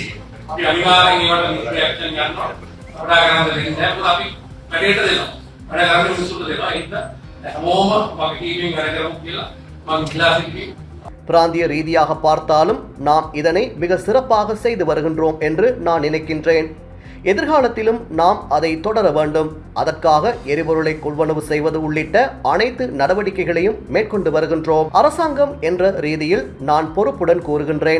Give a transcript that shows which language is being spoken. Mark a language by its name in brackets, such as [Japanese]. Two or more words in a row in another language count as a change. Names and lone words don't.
[Sinhala] අපි අනිවාර්යෙන් ඒවට නීති ඇක්ෂන් ගන්නවා. අපඩා ගන්න දෙන්නේ නැහැ. මොකද අපි වැඩේට දෙනවා. වැඩ කරන්න මිනිස්සුන්ට දෙනවා. ඒක හැමෝම වගකීමෙන් වැඩ කරමු කියලා මම ඉල්ලා සිටිනවා. [Tamil] பிராந்திய ரீதியாக பார்த்தாலும் நாம் இதனை மிக சிறப்பாக செய்து வருகின்றோம் என்று நான் நினைக்கின்றேன். எதிர்காலத்திலும் நாம் அதை தொடர வேண்டும். அதற்காக எரிபொருளை கொள்வனவு செய்வது உள்ளிட்ட அனைத்து நடவடிக்கைகளையும் மேற்கொண்டு வருகின்றோம். அரசாங்கம் என்ற ரீதியில் நான் பொறுப்புடன் கூறுகின்றேன்.